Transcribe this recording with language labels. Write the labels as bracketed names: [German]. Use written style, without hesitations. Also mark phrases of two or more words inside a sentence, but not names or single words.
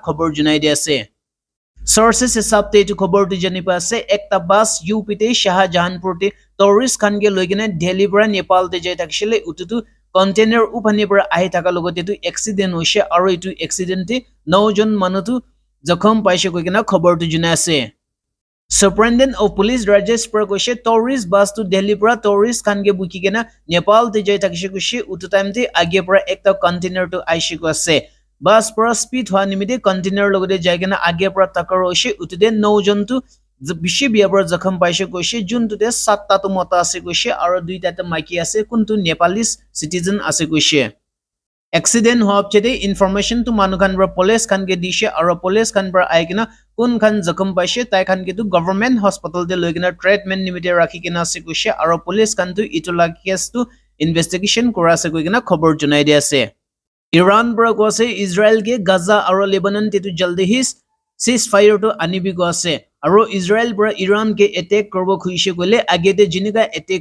[Naga Pidgin] khobor junai di ase Sources hisab te etu khobor tu jani pa ase ekta bus UP te Shahjahanpur te tourist khan ke loigena Delhi para Nepal te jai thakshile ututu container uphani para ahi thaka logote tu accident hoise aro itu accident te 9 jon manu tu jokhom paise koi kena khobor tu junai ase Superintendent of Police Rajesh Prakoshe [English] tourist bus [Naga Pidgin] to Delhi para tourist khan ke buki kena Nepal te jai thakise kushi utu time te age para ekta container to aishi ko ase bus para speed hwa nimite container logote jai kena age para takar hoise utude 9 jon tu bishi biya para jokhom paise koise jun tu te 7 ta tu mota ase koise aro 2 ta te maiki ase kuntu [English] Nepalese citizen [Naga Pidgin] ase koise accident hoab chete information to manu khan pra police khan ke dishe aro police khan pra aikina kun khan jokhom paise tai khan ke tu [English] government hospital [Naga Pidgin] de loigina treatment nimite rakhi kena ase koise aro police khan tu itula case tu investigation kora ase koina khobor junai di ase Iran pra ko ase Israel ke Gaza aro Lebanon te tu jaldi hi ceasefire to anibi ko ase aro Israel pra Iran ke attack korbo khuise gole agete jinika attack